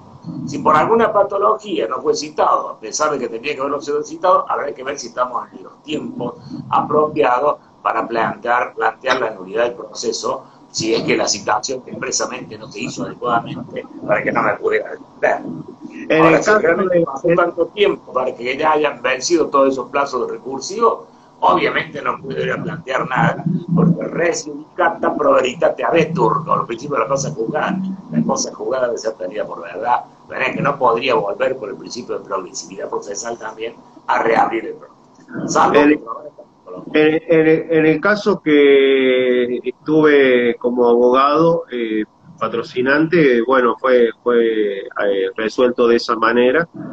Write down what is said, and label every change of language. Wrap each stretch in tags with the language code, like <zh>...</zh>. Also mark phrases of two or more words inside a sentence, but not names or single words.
<es>Si por alguna patología no fue citado, a pesar de que tenía que haberlo sido citado, habrá que ver si estamos en los tiempos apropiados para plantear la nulidad del proceso, si es que la citación expresamente no se hizo adecuadamente para que no me pudiera defender. Ahora, si realmente pasó tanto tiempo para que ya hayan vencido todos esos plazos recursivos, obviamente no pudiera plantear nada, porque</es> <la>res judicata pro veritate habetur,</la> <es>con los principios de la cosa juzgada. La cosa juzgada debe ser tenida por verdad, de manera que no podría volver por el principio de progresividad procesal también a reabrir el proceso. Salvo en el caso que estuve como abogado patrocinante, bueno, fue resuelto de esa manera.</es>